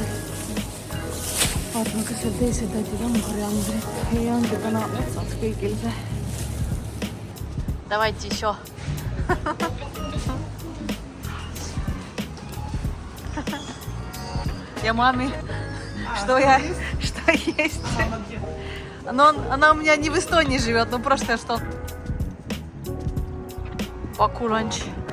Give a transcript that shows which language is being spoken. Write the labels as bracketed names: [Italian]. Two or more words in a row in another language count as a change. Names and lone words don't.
[Estonian] Vaatame, kas seal teised täidid on koriandrit. Ei ongi täna otsaks kõigil see. [Russian] Давайте еще. [Estonian] Ja mami, [Russian] что есть? Она у меня не в Эстонии живет, но просто что. [Estonian] Paku lunch.